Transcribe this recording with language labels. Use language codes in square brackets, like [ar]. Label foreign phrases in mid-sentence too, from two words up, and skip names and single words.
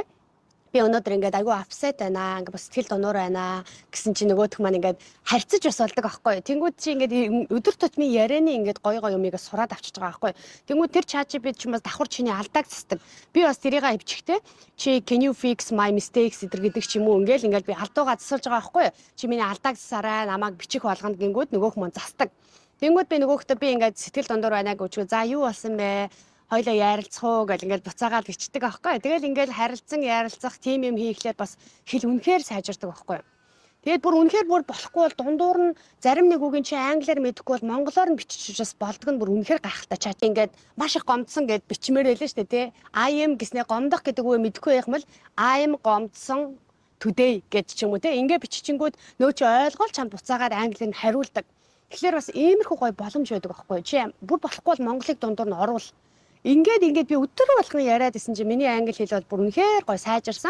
[mn] Би өнөөдөр ингээд айгүй апсет байна. Ингээд бас сэтгэл дунуур байна гэсэн чи нөгөөх маань ингээд харьцаж бас болдог аахгүй. Тэнгүүд чи ингээд өдөр тутмын ярианы ингээд гоё юмыг сураад авчиж байгаа аахгүй. Тэнгүүд тэр ChatGPT ч юм бас давхар чиний алдааг засдаг. Би бас тэрийг хөвчихтэй. Чи [en] can you fix my mistakes [mn] гэдэг ч юм уу ингээд би алдуугаа засуулж байгаа аахгүй. Чи миний алдааг засаарай намайг бичих болгоно гингүүд нөгөөх маань засдаг. Тэнгүүд би нөгөөхтөө би ингээд сэтгэл дундуур байна гэвч за юу болсон бэ? Хоёлоо ярилцах уу гэл ингээд буцаагаад бичдэг аахгүй. Тэгэл ингээд харилцан ярилцах тим юм хийхлээр бас хэл үнэхээр сайжирдаг аахгүй. Тэгээд бүр үнэхээр бүр болохгүй бол дундуур нь зарим нэг үгийн чи англиар мэдэхгүй бол монголоор нь бичиж бас болдог нь бүр үнэхээр гайхалтай. Чат ингээд маш их гомдсон гэд бичмээр байлаа шүү дээ тий. [en] I am [mn] гэснээр гомдох гэдэг үг мэдэхгүй байх юм бол [en] I am [mn] гомдсон today гэж ч юм уу тий. Ингээд биччихэнгүүд нөө чи ойлгол чамд буцаагаад англиар нь хариулдаг. Тэгэхээр бас иймэрхүү гоё боломж байдаг аахгүй. Чи бүр болохгүй бол монголыг дундуур нь оруул. Ингээд би өдөр болгон яриад исэн чи миний англи хэл бол бүр үнэхээр гоё сайжирсан.